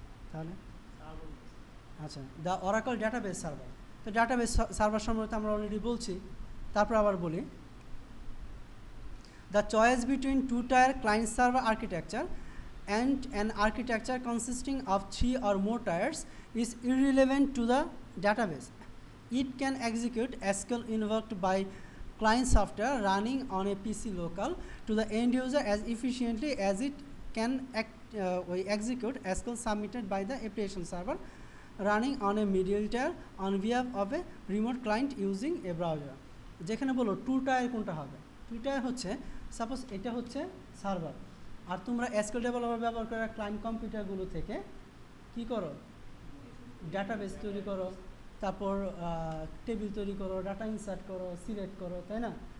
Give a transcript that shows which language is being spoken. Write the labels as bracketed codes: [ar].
[bn] তাহলে আচ্ছা, the oracle database server. তো ডাটাবেস সার্ভার সম্পর্কে আমরা অলরেডি বলছি, তারপর আবার বলি। [en] The choice between two-tier client-server architecture and an architecture consisting of 3 or more tiers is irrelevant to the database. It can execute SQL invoked by client software running on a PC local to the end user as efficiently as it can execute SQL submitted by the application server running on a middle tier on behalf of a remote client using a browser. [bn] যেখানে বলো two tier কোনটা হবে? Two tier হচ্ছে, suppose এটা হচ্ছে server, আর তোমরা SQL developer ব্যবহার করে ক্লায়েন্ট কম্পিউটারগুলো থেকে কি করো? ডাটাবেস তৈরি করো, তারপর টেবিল তৈরি করো, ডাটা ইনসার্ট করো, সিলেক্ট করো, তাই না?